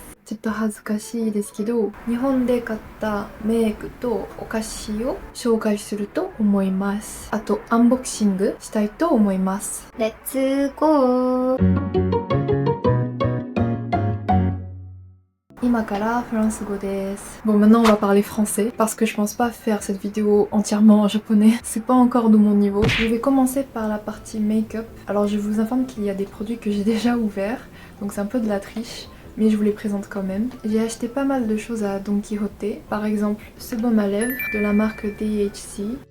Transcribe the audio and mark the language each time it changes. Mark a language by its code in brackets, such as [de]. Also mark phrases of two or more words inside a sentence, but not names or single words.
[ja] ちょっと恥ずかしいですけど、日本で買ったメイクとお菓子を紹介すると思います。あとアンボクシングしたいと思います。レッツゴー。今からフランス語です。 [fr] Bon, maintenant on va parler français parce que je pense pas faire cette vidéo entièrement en japonais. C'est pas encore de mon niveau. Je vais commencer par la partie make-up. Alors je vous informe qu'il y a des produits que j'ai déjà ouverts, donc c'est un peu de la triche, mais je vous les présente quand même. J'ai acheté pas mal de choses à Don Quijote. Par exemple, ce baume à lèvres de la marque DHC.